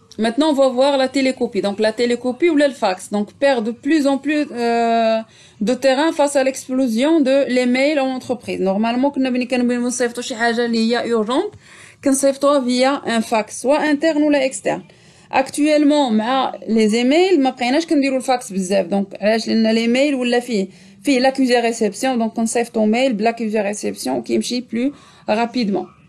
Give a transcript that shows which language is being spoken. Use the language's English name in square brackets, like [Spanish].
[French] Maintenant, on va voir la télécopie. Donc, la télécopie ou le fax. Donc, perd de plus en plus de terrain face à l'explosion de l'email en entreprise. Normalement, quand on a [Arabic] صيفطو شي حاجة اللي هي [French] urgente, [Arabic] كنصيفطوها [French] via un fax, soit interne ou externe. [Arabic] Actuellement, مع les emails, ما بقيناش كنديرو الفاكس بزاف. Donc, علاش لأن l'email ولا فيه [French] l'accusé réception. Donc, [Arabic] كنصيفطو [French] mail l'accusé réception [Arabic] وكيمشي [French] plus rapidement.